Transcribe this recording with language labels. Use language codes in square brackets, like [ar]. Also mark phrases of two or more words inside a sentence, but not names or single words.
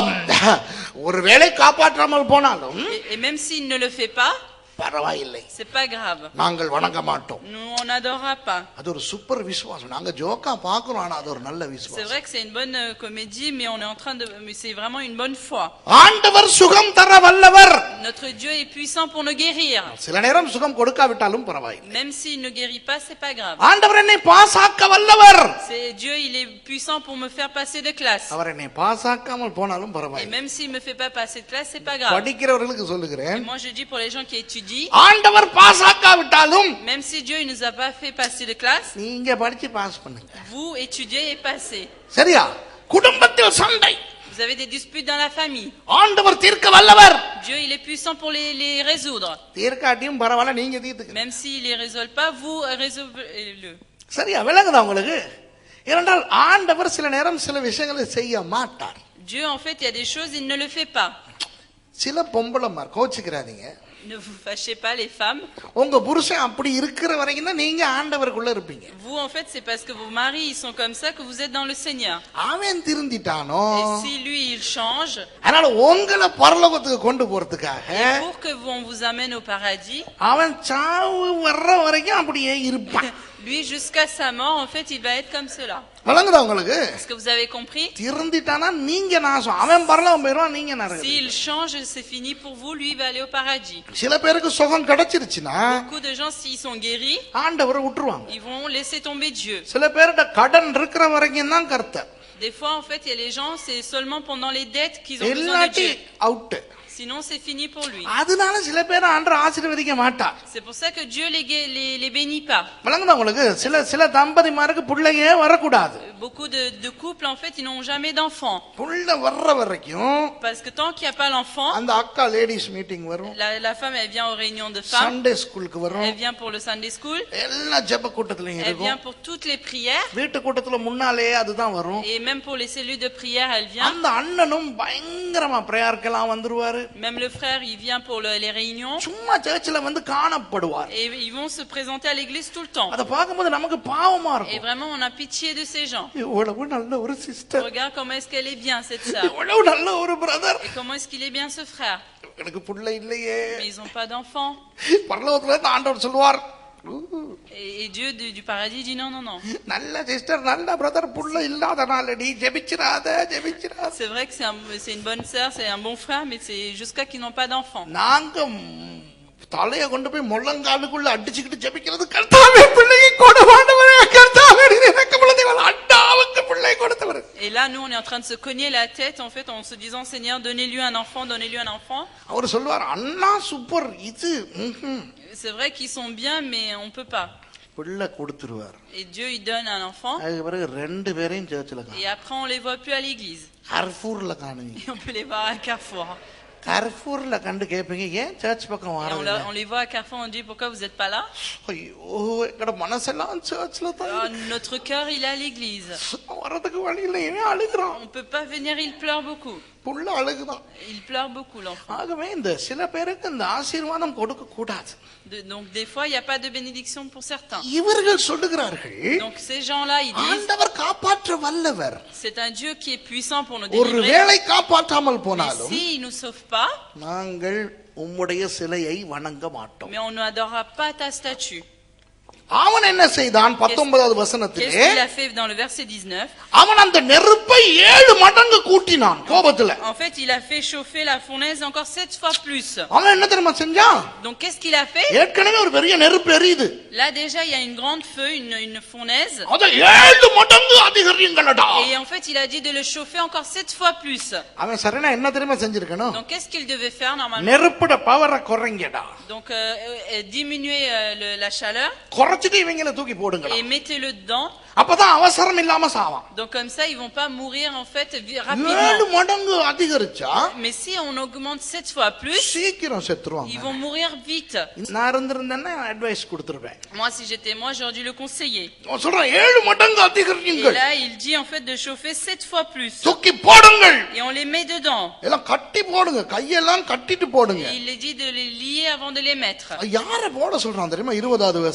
[ta] ஒருவேளை காப்பாற்றாமல் போனாலும் [fr] Et même s'il ne le fait pas, [ta] பரவாயில்லை. [fr] c'est pas grave. [ta] நாங்கள் வணங்க மாட்டோம். [fr] Nous on n'adorera pas. [ta] அது ஒரு சூப்பர் விசுவாசம். நாங்க ஜோக்கா பார்க்கிறோம் ஆனா அது ஒரு நல்ல [fr] C'est [ta] விசுவாசம். [fr] vrai que c'est une bonne comédie mais on est en train de mais c'est vraiment une bonne foi. [ta] ஆண்டவர் சுகம் தர வல்லவர். [fr] Notre Dieu est puissant pour nous guérir. [ta] சில நேரம் சுகம் கொடுக்காவிட்டாலும் பரவாயில்லை. [fr] Même s'il ne guérit pas, c'est pas grave. [ta] ஆண்டவர் என்னை பாஸாக்க வல்லவர். [fr] C'est Dieu, il est puissant pour me faire passer de classe. [ta] அவர் என்னை பாஸாக்காமல் போனாலும் [fr] Et [ta] பரவாயில்லை. [fr] même s'il me fait pas passer de classe, c'est pas grave. [ta] படிக்கிறவர்களுக்கு [fr] Et [ta] சொல்லுகிறேன். [fr] moi je dis pour les gens qui étudient, [ta] ஆண்டவர் பாஸாக்காவிட்டாலும் [fr] même si Dieu il nous a pas fait passer de classe, [ta] நீங்க படிச்சு பாஸ் பண்ணுங்க. [fr] vous étudiez et passez. [ta] சரியா? குடும்பத்தில் சண்டை. [fr] Vous avez des disputes dans la famille. [ta] ஆண்டவர் தீர்க்க வல்லவர். [fr] Dieu il est puissant pour les résoudre. [ta] தீர்க்காட்டியும் பரவாயில்ல நீங்க தீர்த்துக்க. [fr] Même s'il les résolve pas, vous résolvez-le. [ta] சரியா? விளங்குதா உங்களுக்கு? ஏனென்றால் ஆண்டவர் சில நேரம் சில விஷயங்களை செய்ய மாட்டார். [fr] Dieu en fait il y a des choses il ne le fait pas. [ta] சில பொம்பளைமார் கோச்சிக்கிறாதீங்க. [fr] Ne vous fâchez pas les femmes. [ta] உங்க புருஷன் அப்படி இருக்கிற வரைக்கும் தான் நீங்க ஆண்டவருக்குள்ள இருப்பீங்க. [fr] Vous en fait c'est parce que vos maris ils sont comme ça que vous êtes dans le Seigneur. [ta] அவன் திருந்திட்டானோ. [fr] Et si lui il change, [ta] அதனால உங்களை பரலோகத்துக்கு கொண்டு போறதுக்காக [fr] pour que on vous amène au paradis, [ta] அவன் சாவு வர்ற வரைக்கும் அப்படியே இருப்பான். [fr] lui jusqu'à sa mort en fait il va être comme cela. [ta] விளங்குதா உங்களுக்கு? [fr] Est-ce que vous avez compris? [ta] திருந்திட்டானா நீங்க நாசம். அவன் பரலோகம் போயிடுவான், நீங்க நரகம். [fr] S'il change c'est fini pour vous, lui il va aller au paradis. [ta] சில பேருக்கு சுகம் கிடைச்சிருச்சுனா [fr] Beaucoup de gens s'ils sont guéris, [ta] ஆண்டவரை விட்டுருவாங்க. [fr] ils vont laisser tomber Dieu. [ta] சில பேர்ட்ட கடன் இருக்கிற வரைக்கும் தான் கர்த்தர். [fr] Des fois en fait il y a les gens c'est seulement pendant les dettes qu'ils ont besoin de [ta] இல்லாட்டி [fr] Dieu. [ta] அவுட். [fr] Sinon c'est fini pour lui. [ta] அதனால சில பேர் ஆண்டவர் ஆசீர்வதிக்க மாட்டார். [fr] C'est pour ça que Dieu les bénit pas. [ta] விளங்குதா உங்களுக்கு? சில தம்பதிமாருக்கு பிள்ளையே வரக்கூடாது. [fr] Beaucoup de couples en fait ils n'ont jamais d'enfants. [ta] புள்ள வர்ற வரைக்கும் [fr] Parce que tant qu'il n'y a pas l'enfant, [ta] அந்த அக்கா [en] ladies meeting [ta] வரும். [fr] la femme elle vient aux réunions de femmes. [en] Sunday school [ta] வரும். [fr] Elle vient pour le [en] Sunday school. [ta] எல்லா ஜெப கூட்டத்திலயும் [fr] Elle [ta] இருக்கும். [fr] vient pour toutes les prières. [ta] வீட்டு கூட்டத்துல முன்னாலே அதுதான் வரும். [fr] Et même pour les cellules de prière, elle vient. [ta] அந்த அண்ணனும் பயங்கரமா பிரேயர்க்கெல்லாம் வந்துருவாரு. [fr] Même le frère, il vient pour les réunions. [ta] சும்மா சர்ச்சில் வந்து காணப்படுவார். [fr] Et ils vont se présenter à l'église tout le temps. [ta] அத பாக்கும்போது நமக்கு பாவமா [fr] Et [ta] இருக்கும். [fr] vraiment, on a pitié de ces gens. [ta] இவ்வளவு நல்ல ஒரு சிஸ்டர். [fr] Regarde comment est-ce qu'elle est bien, cette sœur. [ta] இவ்வளவு நல்ல ஒரு பிரதர். [fr] Et comment est-ce qu'il est bien, ce frère. [ta] எனக்கு புள்ள இல்லையே. [fr] Mais ils n'ont pas d'enfants. [ta] பரலோகத்துல இருந்து ஆண்டவர் சொல்வார். [fr] Et Dieu du paradis dit non, non, non. [ta] நல்ல சிஸ்டர், நல்ல பிரதர், புள்ள இல்லாதனால நீ ஜெபிச்சிராத. [fr] C'est vrai que c'est une bonne sœur, c'est un bon frère, mais c'est jusqu'à qu'ils n'ont pas d'enfants. [ta] நாங்க தலைய கொண்டு போய் முள்ளங்காலுக்குள்ள அடிச்சுக்கிட்டு ஜெபிக்கிறது, கர்த்தாவே பிள்ளையை கொடுவானவரே, கர்த்தாவே எனக்கு பிள்ளைகள் அண்டாவுக்கு பிள்ளை கொடுத்தவர். [fr] Et là nous on est en train de se cogner la tête en fait en se disant Seigneur donnez-lui un enfant, donnez-lui un enfant. [ta] அவர் சொல்வார் அண்ணா சூப்பர் இது. [fr] C'est vrai qu'ils sont bien mais on peut pas. [ta] பிள்ளை கொடுத்துருவார். [fr] Et Dieu il donne un enfant. [ta] அதுக்கு பிறகு ரெண்டு பேரையும் சர்ச்சில் [fr] Et [ta] காணும். [fr] après on les voit plus à l'église. [ta] கர்ஃபூர்ல காணுவீங்க. [fr] Et on peut les voir à Carrefour. [ta] கர்ஃபூர்ல கண்டு கேட்பீங்க, ஏன் சர்ச் பக்கம் [fr] Et [ta] வரல? [fr] on les voit à Carrefour, on dit pourquoi vous êtes pas là? [ta] ஐயோ எங்கட மனசெல்லாம் சர்ச்ல தான். [fr] Notre cœur il est à l'église. [ta] வரதுக்கு வழி இல்லை, ஏன் அழுகுறான்? [fr] On peut pas venir, il pleure beaucoup. [ta] புள்ள அழுகுதான். [fr] Il pleure beaucoup l'enfant. [ta] ஆகவே இந்த சில பேருக்கு இந்த ஆசீர்வாதம் கொடுக்க கூடாது. [fr] Donc des fois il y a pas de bénédiction pour certains. [ta] இவர்கள் சொல்லுகிறார்கள், [fr] Donc ces gens-là ils disent [ta] ஆண்டவர் காப்பாற்ற வல்லவர். [fr] c'est un Dieu qui est puissant pour nous délivrer. [ta] ஒருவேளை காப்பாற்றாமல் [fr] Mais [ta] போனாலும் [fr] si il nous sauve pas, [ta] நாங்கள் உம்முடைய சிலையை வணங்க மாட்டோம். [fr] mais on n'adorera pas ta statue. [ta] அவன் என்ன செய்தான்? 19வது வசனத்திலே [fr] Qu'est-ce qu'il a fait dans le verset 19? [ta] அவன் அந்த நெருப்பை 7 மடங்கு கூட்டினான் கோபத்துல. [fr] En fait, il a fait chauffer la fournaise encore 7 fois plus. [ta] அவன் என்ன தெரியுமா செஞ்சான்? [fr] Donc qu'est-ce qu'il a fait? [ta] ஏற்கனவே ஒரு பெரிய நெருப்பு எரியுது. [fr] Là déjà, il y a une grande feu, une fournaise. [ta] அத 7 மடங்கு அதிகரியுங்கடா. [fr] Et en fait, il a dit de le chauffer encore 7 fois plus. [ta] அவன் சரினா என்ன தெரியுமா செஞ்சிருக்கணும்? [fr] Donc qu'est-ce qu'il devait faire normalement? [ta] நெருப்புட பவரை குறைங்கடா. [fr] Donc diminuer la chaleur. [ta] புடிச்சிட்டு இவங்கள தூக்கி போடுங்க [fr] et mettez-le dedans. [ta] அப்பதான் அவசரம் இல்லாம சாவான். [fr] Donc comme ça ils vont pas mourir en fait rapidement. [ta] 7 மடங்கு அதிகரிச்சா [fr] Mais si on augmente 7 fois plus, [ta] சீக்கிரம் செத்துருவாங்க. [fr] ils vont mourir vite. [ta] நான் இருந்திருந்தேன்னா அட்வைஸ் கொடுத்துருவேன். [fr] Moi si j'étais moi j'aurais dû le conseiller. [ta] நான் சொல்றேன் 7 மடங்கு [fr] Et [ta] அதிகரிங்க. [fr] là il dit en fait de chauffer 7 fois plus. [ta] தூக்கி போடுங்கள். [fr] Et on les met dedans. [ta] எல்லாம் கட்டி போடுங்க, கையெல்லாம் கட்டிட்டு போடுங்க. [fr] Et il est dit de les lier avant de les mettre. [ta] யாரை போட சொல்றான் தெரியுமா 20வது [fr] Et